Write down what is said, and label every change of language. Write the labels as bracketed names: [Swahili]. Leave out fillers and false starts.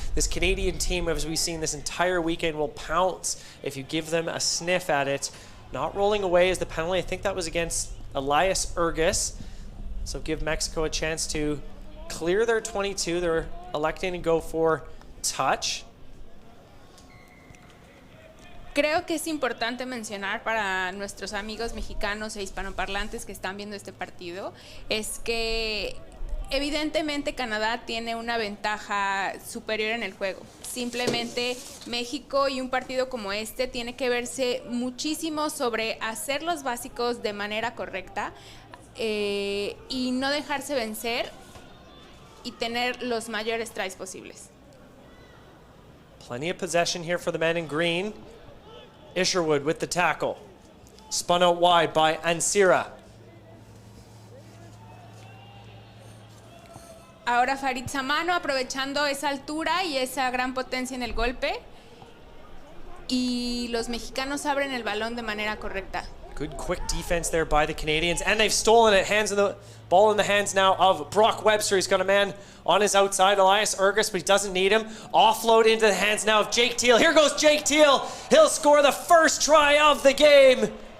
[English] This Canadian team, as we've seen this entire weekend, will pounce if you give them a sniff at it. Not rolling away is the penalty. I think that was against Elias Urgis. So give Mexico a chance to clear their 22. They're electing to go for touch. [Spanish] Creo que es importante mencionar para nuestros amigos mexicanos e hispanoparlantes que están viendo este partido, es que evidentemente Canadá tiene una ventaja superior en el juego. Simplemente México y un partido como este tiene que verse muchísimo sobre hacer los básicos de manera correcta y no dejarse vencer y tener los mayores tries posibles. [English] Plenty of possession here for the men in green. Isherwood with the tackle. Spun out wide by Ansira. [Spanish] Ahora Farid Samano aprovechando esa altura y esa gran potencia en el golpe. Y los mexicanos abren el balón de manera correcta. [English] Good quick defense there by the Canadians, and they've stolen it. Ball in the hands now of Brock Webster. He's got a man on his outside, Elias Urgis, but he doesn't need him. Offload into the hands now of Jake Teal. Here goes Jake Teal. He'll score the first try of the game.